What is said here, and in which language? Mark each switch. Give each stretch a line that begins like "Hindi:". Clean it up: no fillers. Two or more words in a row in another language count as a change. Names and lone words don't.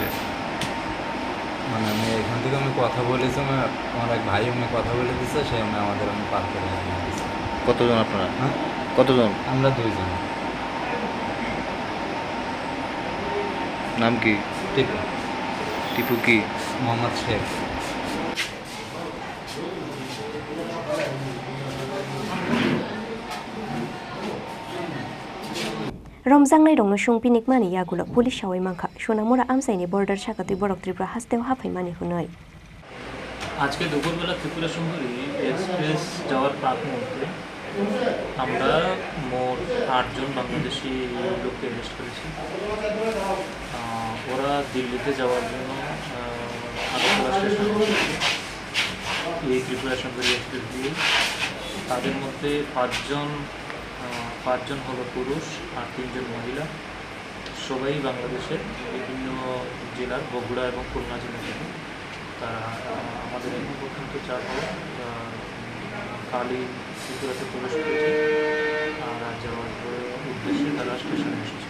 Bangla: মানে আমি এখান থেকে আমি কথা বলেছি আমার এক ভাই আমি কথা বলে দিচ্ছে সে আমি পার করে দিয়েছি কতজন আপনারা হ্যাঁ কতজন আমরা দুইজন নাম কি টিপু টিপু কি মোহাম্মদ শেখ
Kok Borok: Romjangnai rongno sungpinik mani yagulo police shawai mangkha Sunamora amsaini border shakati borok Tripura hastew hafaimani hunoi
Bangla: আজকে দুপুরবেলা ত্রিপুরা সুন্দরী এক্সপ্রেস যাওয়ার প্রাক মুহূর্তে আমরা মোট 8 জন বাংলাদেশি লোককে অ্যারেস্ট করেছি ওরা দিল্লিতে যাওয়ার জন্য আগরতলা স্টেশন এই ত্রিপুরা সুন্দরী এক্সপ্রেস দিয়ে তাদের মধ্যে পাঁচজন হলো পুরুষ আর 3 জন মহিলা সবাই বাংলাদেশের বিভিন্ন জেলার বগুড়া এবং খুলনা জেলা থেকে তারা আমাদের এখন পর্যন্ত 4 কালি ত্রিপুরাতে প্রবেশ করেছে আর যাওয়ার উদ্দেশ্যে তারা স্টেশনে এসেছিল